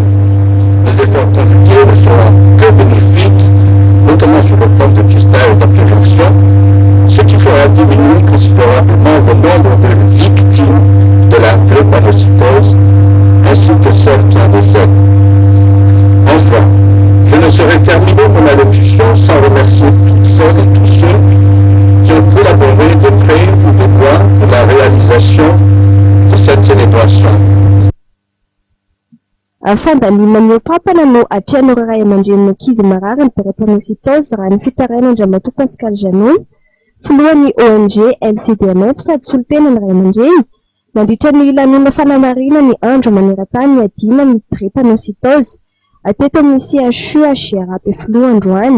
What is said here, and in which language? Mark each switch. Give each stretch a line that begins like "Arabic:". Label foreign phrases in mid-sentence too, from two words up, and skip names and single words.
French: Les efforts conjugués ne seront que bénéfiques, notamment sur le plan de pistage et de prévention, ce qui fera diminuer considérablement le nombre de victimes de la drépanocytose ainsi que celles qui en décèdent. Enfin, je ne saurais terminer mon allocution sans remercier toutes celles et tous ceux qui ont collaboré de près ou de loin pour la réalisation de cette célébration.
Malagasy: Fandalina ny pampana no atrehan'ny ray aman-dren'ny ankizy marary ny drépanocytose raha ny fitaraina Andriamatoa Pascal Janoy, filohan'ny ONG LCDMF sady solon-tena ny ray aman-dreny nandritra ny lanonana fanamarina ny andro maneran-tany adina ny drépanocytose teto amin'ny CHU HRAP filoha androany.